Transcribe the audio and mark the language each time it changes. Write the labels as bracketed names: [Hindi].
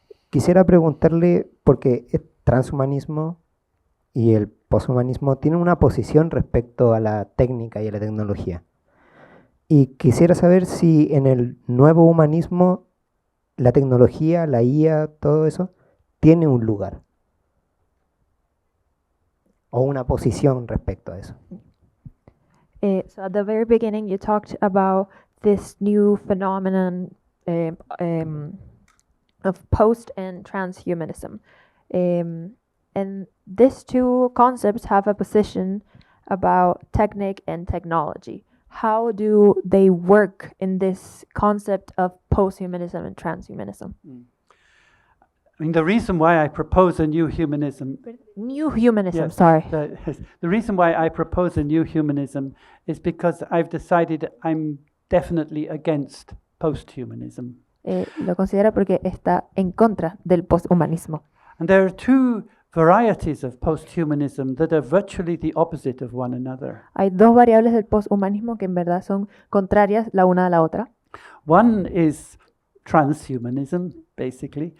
[Spanish] Quisiera preguntarle, porque el transhumanismo y el posthumanismo tienen una posición respecto a la técnica y a la tecnología. Y quisiera saber si en el nuevo humanismo la tecnología, la IA, todo eso, tiene un lugar o una posición respecto a eso. [English] So at the very beginning you talked about this new phenomenon of post and transhumanism. And these two concepts have a position about technique and technology. How do they work in this concept of posthumanism and transhumanism? I mean, the reason why I propose a new humanism. New humanism, Yes, sorry. The reason why I propose a new humanism is because I've decided I'm definitely against posthumanism. [Spanish] Lo considera porque está en contra del posthumanismo. [English] And there are two varieties of posthumanism that are virtually the opposite of one another. [Spanish] Hay dos variables del posthumanismo que en verdad son contrarias la una a la otra. [English] One is transhumanism, basically,